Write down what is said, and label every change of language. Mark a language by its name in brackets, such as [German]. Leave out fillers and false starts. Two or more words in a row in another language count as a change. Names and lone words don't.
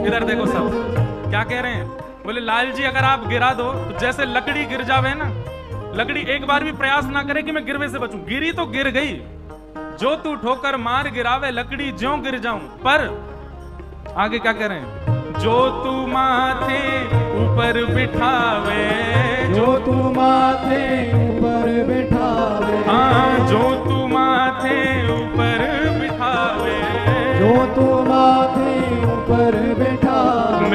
[Hindi] इधर देखो सब क्या कह रहे हैं। बोले लाल जी अगर आप गिरा दो तो जैसे लकड़ी गिर जावे ना, लकड़ी एक बार भी प्रयास ना करे कि मैं गिरवे से बचूं, गिरी तो गिर गई। जो तू ठोकर मार गिरावे, लकड़ी ज्यों गिर जाऊं। पर आगे क्या कह रहे हैं। जो तू माथे ऊपर बिठावे, जो तू माथे ऊपर बिठावे, हाँ जो तू माथे ऊपर बिठावे, जो तू माथे ऊपर बिठावे,